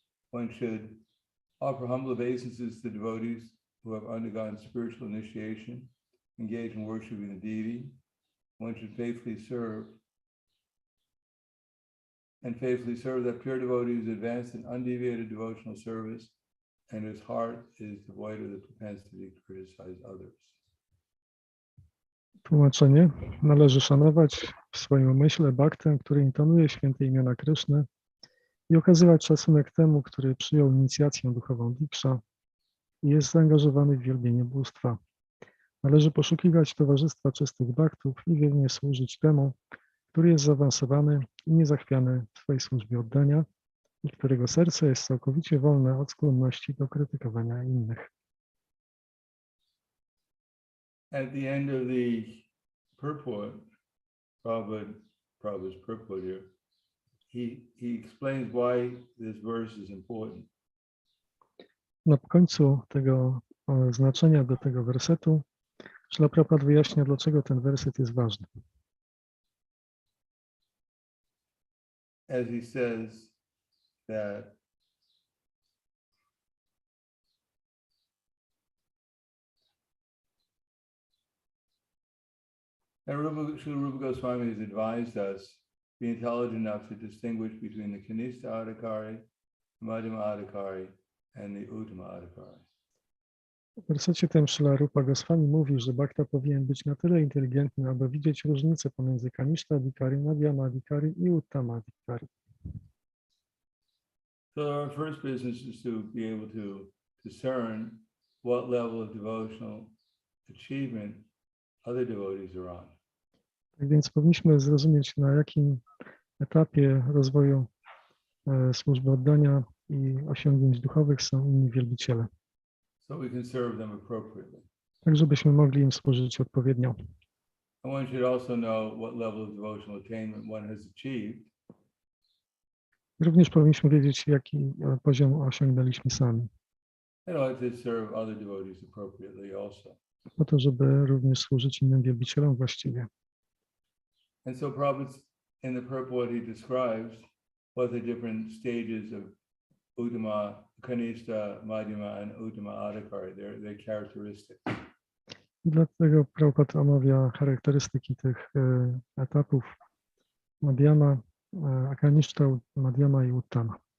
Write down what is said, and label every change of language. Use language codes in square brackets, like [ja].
[en] One should offer humble obeisances to devotees who have undergone spiritual initiation, engage in worshiping the deity. One should faithfully serve that pure devotee who is advanced in undeviated devotional service and whose heart is devoid of the propensity to criticize others. [pl] Tłumaczenie. Należy szanować w swoim umyśle bhaktę, który intonuje święte imiona Kryszny i okazywać szacunek temu, który przyjął inicjację duchową diksha i jest zaangażowany w wielbienie bóstwa. Należy poszukiwać towarzystwa czystych bhaktów i wiernie służyć temu, który jest zaawansowany i niezachwiany w swojej służbie oddania i którego serce jest całkowicie wolne od skłonności do krytykowania innych. [en] At the end of the purport, Prabhupada's purport here, he explains why this verse is important. [pl] Na końcu tego znaczenia do tego wersetu Śrila Prabhupada wyjaśnia, dlaczego ten werset jest ważny. [en] As he says that Srila Rupa Goswami has advised us to be intelligent enough to distinguish between the Kanishta Adhikari, Madhyama Adhikari, and the Uttama Adhikari. [pl] W wersecie tym Śrila Rupa Goswami mówi, że bhakta powinien być na tyle inteligentny, aby widzieć różnicę pomiędzy Kanishta Adhikari, Madhyama Adhikari i Uttama Adhikari. [en] So our first business is to be able to discern what level of devotional achievement other devotees are on. [pl] Tak więc powinniśmy zrozumieć, na jakim etapie rozwoju służby oddania i osiągnięć duchowych są inni wielbiciele, [en] So we can serve them appropriately. [pl] tak żebyśmy mogli im służyć odpowiednio. [en] And one should also know what level of devotional attainment one has achieved. [pl] Również powinniśmy wiedzieć, jaki poziom osiągnęliśmy sami, [en] In order to serve other devotees appropriately also. [pl] po to, żeby również służyć innym wielbicielom właściwie. [en] And so Prabhupada, in the purport, he describes what the different stages of Uttama, Kanishta, Madhyama, and Uttama Adhikari, their characteristics. [pl] Dlatego Prabhupada omawia charakterystyki tych etapów Madhyama, Kanishta, Madhyama i Uttama.